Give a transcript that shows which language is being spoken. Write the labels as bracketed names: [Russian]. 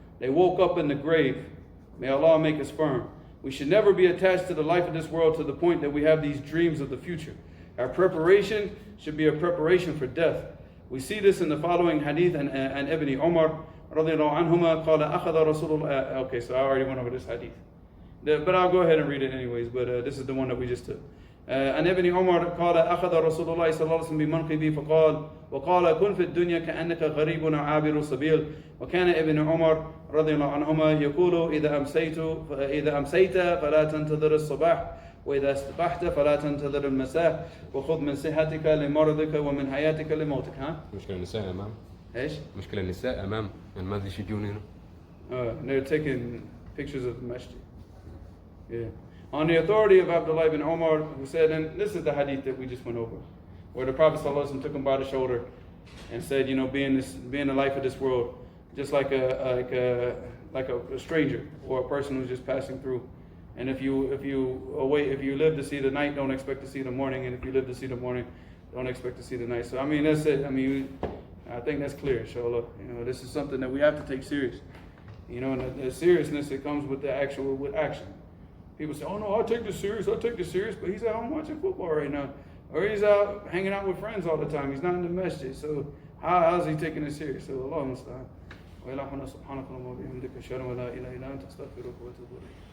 [English] They woke up in the grave. May Allah make us firm. We should never be attached to the life of this world to the point that we have these dreams of the future. Our preparation should be a preparation for death. We see this in the following hadith and Ibn Umar radiallahu anhuma qala akhadha Rasulullah. Okay, so I already went over this hadith. But I'll go ahead and read it anyways, but this is the one that we just took. [Arabic] عن ابن عمر قال أخذ رسول الله صلى الله عليه وسلم بمنقبي وقال كن في الدنيا كأنك غريب عابر سبيل وكان ابن عمر رضي الله عنهما يقول إذا أمسيت فلا تنتظر الصباح وإذا استبحت فلا تنتظر المساء وخذ من صحتك لمرضك ومن حياتك لموتك. ها؟ مشكلة النساء أمام. إيش؟ مشكلة النساء أمام يعني ما أدري إيش يجون هنا. [English] They're taking pictures of the masjid. Yeah. On the authority of Abdullah ibn Umar, who said, and this is the hadith that we just went over, where the Prophet ﷺ took him by the shoulder and said, you know, being the life of this world, just like a stranger or a person who's just passing through. And if you live to see the night, don't expect to see the morning. And if you live to see the morning, don't expect to see the night. So I mean, that's it. I mean, I think that's clear, inshallah. You know, this is something that we have to take serious. You know, and the seriousness that comes with action. People say, oh no, I'll take this serious, but he's at home watching football right now. Or he's out hanging out with friends all the time. He's not in the masjid. So how's he taking it serious? So Allah musta'an. [Arabic] وإلهنا سبحانك اللهم وبحمدك أشهد أن لا إله إلا أنت أستغفرك وأتوب إليك.